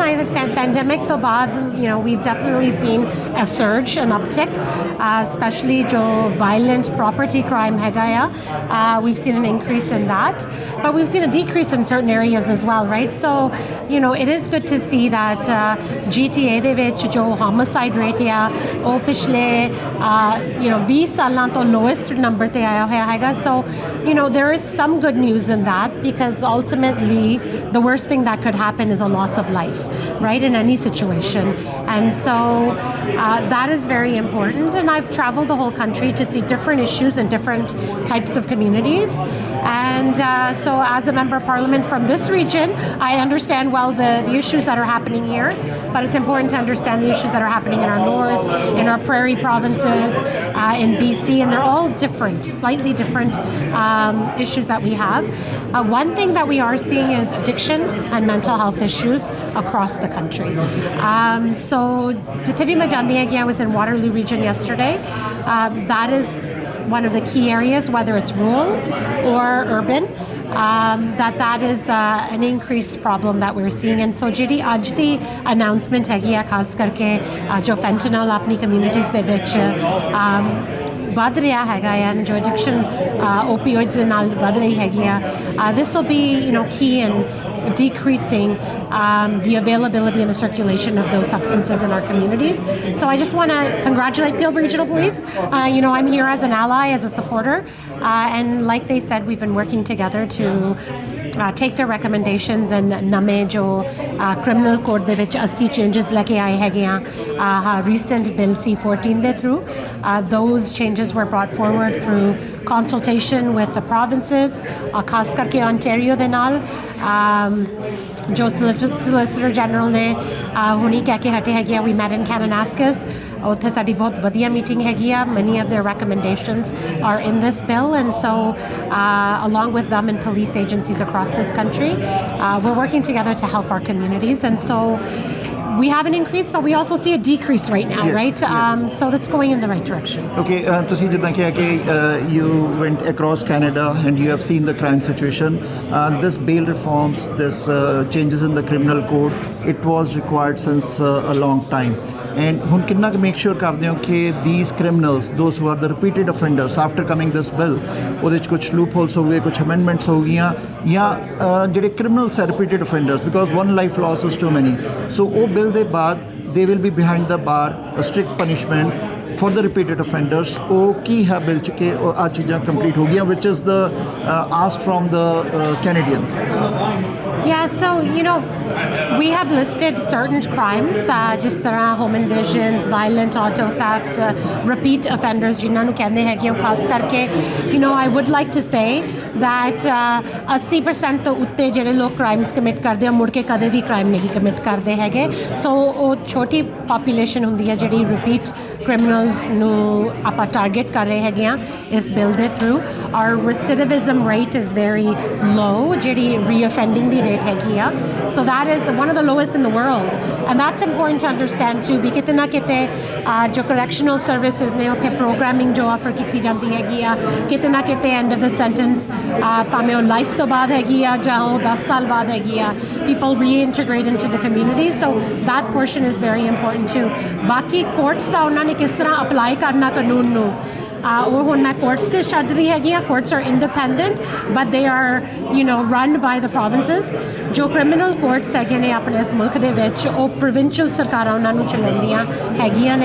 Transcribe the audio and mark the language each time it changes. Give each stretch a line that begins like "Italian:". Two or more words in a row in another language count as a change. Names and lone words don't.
English: I think pandemic
Punjabi: ਤੋਂ ਬਾਅਦ,
English: we've definitely seen a surge, an uptick, especially jo violent property crime
Punjabi: ਹੈ ਗਿਆ.
English: We've seen an increase in that, but we've seen a decrease in certain areas as well, right? So, it is good to see that
Punjabi: GTA ਦੇ ਵਿੱਚ ਜੋ
English: homicide rate
Punjabi: ਯਾ, ਉਹ ਪਿਛਲੇ, 20 ਸਾਲਾਂ ਤੋਂ
English: lowest number
Punjabi: ਤੇ ਆਇਆ ਹੋਇਆ ਹੈ.
English: So, there is some good news in that, because ultimately the worst thing that could happen is a loss of life, right, in any situation. And so that is very important. And I've traveled the whole country to see different issues in different types of communities. And so as a member of parliament from this region, I understand well the issues that are happening here, but it's important to understand the issues that are happening in our north, in our prairie provinces, in BC, and they're all different, slightly different issues that we have. One thing that we are seeing is addiction and mental health issues across the country. So,
Punjabi: ਜਿੱਥੇ ਭੀ ਮੈਂ ਜਾਂਦੀ ਹੈ ਕਿ
English: I was in Waterloo region yesterday. That is one of the key areas, whether it's rural or urban, that is an increased problem that we're seeing. And so
Punjabi: ਜਿਹੜੀ ਅੱਜ ਦੀ announcement ਹੈਗੀ ਆ ਖਾਸ ਕਰਕੇ ਜੋ fentanyl ਆਪਣੀ communities ਦੇ ਵਿੱਚ ਵੱਧ ਰਿਹਾ ਹੈਗਾ ਆ, ਜੋ
English: addiction opioids
Punjabi: ਦੇ ਨਾਲ ਵੱਧ ਰਹੀ ਹੈਗੀ ਆ,
English: this will be key in decreasing the availability and the circulation of those substances in our communities. So I just want to congratulate Peel Regional Police. I'm here as an ally, as a supporter, and like they said, we've been working together to take their recommendations and name jo criminal code
Punjabi: ਦੇ ਵਿੱਚ
English: 80 changes
Punjabi: ਲੈ ਕੇ ਆਏ ਹੈਗੇ
English: recent bill C14 de through. Those changes were brought forward through consultation with the provinces,
Punjabi: ਖਾਸ ਕਰਕੇ Ontario ਦੇ ਨਾਲ ਜੋ Solicitor General ਨੇ ਹੁਣੀ ਕਹਿ ਕੇ ਹਟੇ ਹੈਗੇ ਆ,
English: we met in Kananaskis.
Punjabi: ਉੱਥੇ ਸਾਡੀ ਬਹੁਤ ਵਧੀਆ meeting ਹੈਗੀ ਆ.
English: Many of their recommendations are in this bill, and so along with them and police agencies across this country, we're working together to help our communities. And so we have an increase, but we also see a decrease right now, yes, right? Yes. So that's going in the right direction. Okay,
Punjabi: ਤੁਸੀਂ ਜਿੱਦਾਂ ਕਿਹਾ ਕਿ
English: you went across Canada and you have seen the crime situation. This bail reforms, this changes in the criminal code, it was required since a long time. And
Punjabi: ਹੁਣ ਕਿੰਨਾ ਕੁ
English: make sure
Punjabi: ਕਰਦੇ ਹੋ ਕਿ
English: these criminals, those who are the repeated offenders, after coming this bill,
Punjabi: ਉਹਦੇ 'ਚ ਕੁਛ
English: loopholes
Punjabi: ਹੋ ਗਏ, ਕੁਛ
English: amendments
Punjabi: ਹੋ ਗਈਆਂ, ਜਾਂ ਜਿਹੜੇ
English: criminals are repeated offenders, because one life loss is too many. So
Punjabi: ਉਹ bill ਦੇ ਬਾਅਦ
English: they will be behind the bar, a strict punishment for the repeated offenders.
Punjabi: ਉਹ ਕੀ ਹੈ ਬਿਲ 'ਚ ਕਿ ਆਹ ਚੀਜ਼ਾਂ ਕੰਪਲੀਟ ਹੋ ਗਈਆਂ,
English: which is the ask from the Canadians? Yeah, so we have listed certain crimes, just home invasions, violent auto theft, repeat offenders,
Punjabi: ਜਿਨ੍ਹਾਂ ਨੂੰ ਕਹਿੰਦੇ ਹੈਗੇ ਖਾਸ ਕਰਕੇ.
English: I would like to say that
Punjabi: 80% ਤੋਂ ਉੱਤੇ ਜਿਹੜੇ ਲੋਕ
English: crimes commit
Punjabi: ਕਰਦੇ ਆ ਮੁੜ ਕੇ ਕਦੇ ਵੀ ਕ੍ਰਾਈਮ ਨਹੀਂ ਕਮਿਟ ਕਰਦੇ ਹੈਗੇ. ਸੋ ਉਹ ਛੋਟੀ ਪਾਪੂਲੇਸ਼ਨ ਹੁੰਦੀ ਹੈ ਜਿਹੜੀ
English: repeat criminals
Punjabi: ਨੂੰ ਆਪਾਂ ਟਾਰਗੇਟ ਕਰ ਰਹੇ ਹੈਗੇ ਆ ਇਸ ਬਿਲ ਦੇ ਥਰੂ.
English: Our recidivism rate is very low,
Punjabi: ਜਿਹੜੀ reoffending ਦੀ rate ਹੈਗੀ ਆ.
English: So that is one of the lowest in the world, and that's important to understand too.
Punjabi: ਵੀ ਕਿਤੇ ਨਾ ਕਿਤੇ ਜੋ
English: correctional services
Punjabi: ਨੇ ਉੱਥੇ programming ਜੋ offer ਕੀਤੀ ਜਾਂਦੀ ਹੈਗੀ ਆ, ਕਿਤੇ ਨਾ ਕਿਤੇ
English: end of the sentence
Punjabi: ਭਾਵੇਂ ਉਹ life ਤੋਂ ਬਾਅਦ ਹੈਗੀ ਆ ਜਾਂ ਉਹ 10 ਸਾਲ ਬਾਅਦ ਹੈਗੀ ਆ,
English: people reintegrate into the community. So that portion is very important too.
Punjabi: ਬਾਕੀ courts ਦਾ ਉਹਨਾਂ ਨੇ ਕਿਸ ਤਰ੍ਹਾਂ apply ਕਰਨਾ ਕਾਨੂੰਨ ਨੂੰ, ਉਹ ਹੁਣ ਮੈਂ courts ਤੇ ਛੱਡ ਰਹੀ ਹੈਗੀ ਆ.
English: Courts are independent, but they are run by the provinces.
Punjabi: ਜੋ
English: criminal courts
Punjabi: ਹੈਗੇ ਨੇ ਆਪਣੇ ਇਸ ਮੁਲਕ ਦੇ ਵਿੱਚ, ਉਹ provincial ਸਰਕਾਰਾਂ ਉਹਨਾਂ ਨੂੰ ਚਲਾਉਂਦੀਆਂ ਹੈਗੀਆਂ ਨੇ.